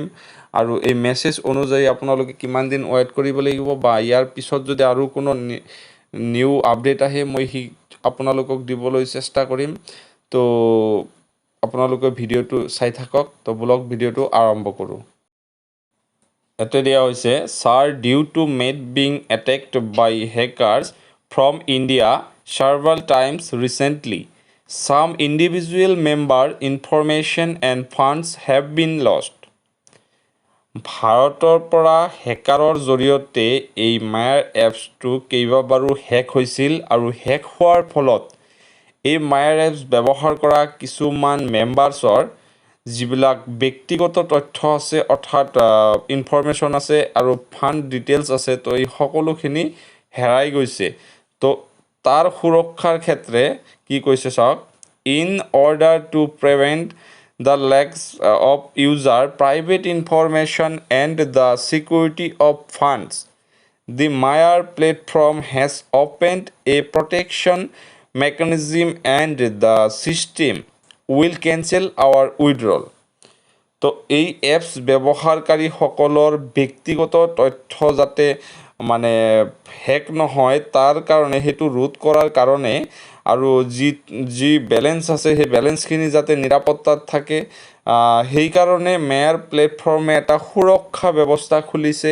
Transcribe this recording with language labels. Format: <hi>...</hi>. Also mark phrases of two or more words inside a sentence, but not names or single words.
<as>আৰু এই মেছেজ অনুযায়ী আপোনালোকে কিমান দিন ৱেইট কৰিব লাগিব বা ইয়াৰ পিছত যদি আৰু কোনো</as> <en>new update</en> <as>আহে, মই আপোনালোকক দিবলৈ চেষ্টা কৰিম। তো আপোনালোকে ভিডিঅ'টো চাই থাকক। তো</as> <en>blog video'</en> <as>টো আৰম্ভ কৰোঁ। ইয়াতে দিয়া হৈছে, ছাৰ,</as> <en>due to made being attacked by hackers from India several times recently. Some individual member information and funds have been lost.</en> <as>ভাৰতৰ পৰা হেকাৰৰ জৰিয়তে এই মায়াৰ এপছটো কেইবাবাৰো হেক হৈছিল আৰু হেক হোৱাৰ ফলত এই মায়াৰ এপছ ব্যৱহাৰ কৰা কিছুমান মেম্বাৰ্ছৰ যিবিলাক ব্যক্তিগত তথ্য আছে, অৰ্থাৎ ইনফৰমেশ্যন আছে আৰু</as> <en>fund details</en> <as>আছে, তো এই সকলোখিনি হেৰাই গৈছে। তো তাৰ সুৰক্ষাৰ ক্ষেত্ৰে কি কৈছে চাওক,</as> <en>in order to prevent the lacks of user private information and the security of funds, the Myer platform has opened a protection mechanism and the system will cancel our withdrawal.</en> <as>তো এই এপছ ব্যৱহাৰকাৰীসকলৰ ব্যক্তিগত তথ্য যাতে মানে হেক নহয়, তাৰ কাৰণে সেইটো ৰোধ কৰাৰ কাৰণে আৰু যি বেলেঞ্চ আছে সেই বেলেঞ্চখিনি যাতে নিৰাপত্তাত থাকে, সেইকাৰণে মেয়াৰ প্লেটফৰ্মে এটা সুৰক্ষা ব্যৱস্থা খুলিছে।</as>